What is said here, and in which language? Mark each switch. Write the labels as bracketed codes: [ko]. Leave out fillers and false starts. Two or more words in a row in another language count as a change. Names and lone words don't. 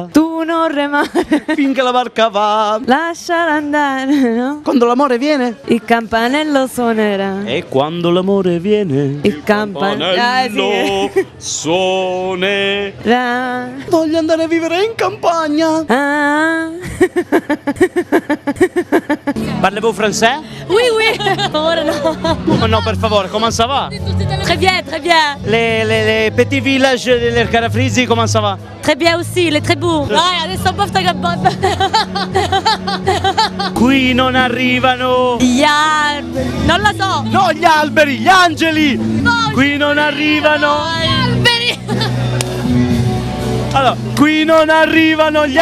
[it] tu non remare, finché la barca va. lasciala andare, no? Quando l'amore viene, Il campanello suonerà. e quando l'amore viene, Il campanello suonerà. Voglio andare a vivere in campagna. Ah. [fr] Parlez-vous français? Oui, oui. [it] Ora no. Oh no, per favore, [fr] comment ça va? Très bien, très bien. Les petits villages del Carafrisi, comment ça va? Très bien aussi, il est très beau. [it] Dai, adesso un po' sta gabbata. Qui non arrivano. Gli alberi. Non la so. No, gli alberi, gli angeli. Qui non arrivano. Gli alberi. Allora, qui non arrivano gli